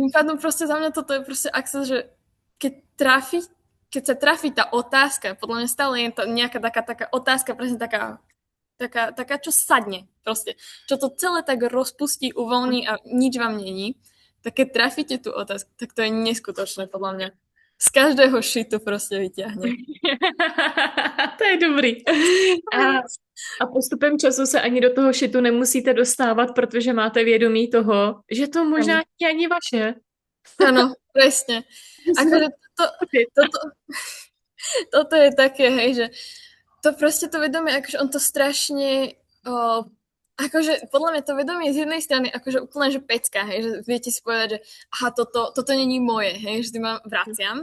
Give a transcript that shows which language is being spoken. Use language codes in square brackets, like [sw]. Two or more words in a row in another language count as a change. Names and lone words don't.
[sk] Tým pádom proste za mňa toto je proste access, že keď trafí, keď sa trafí tá otázka, podľa mňa stále je to nejaká taká otázka, presne taká, čo sadne proste. Čo to celé tak rozpustí, uvoľní a nič vám není. Tak keď trafíte tú otázku, tak to je neskutočné podľa mňa. Z každého šitu prostě vyťahne. [cs] To je dobrý. A, a postupem času se ani do toho šitu nemusíte dostávat, protože máte vědomí toho, že to možná [sk] Áno, [cs] není ani vaše. [sk] áno, presne. Akože toto, toto je také, hej, že to proste to vedomie, akože on to strašne, akože podľa mňa to vedomie z jednej strany akože úplne, že pecka, hej, že viete si povedať, že aha, toto není moje, hej, že tým vám vraciam.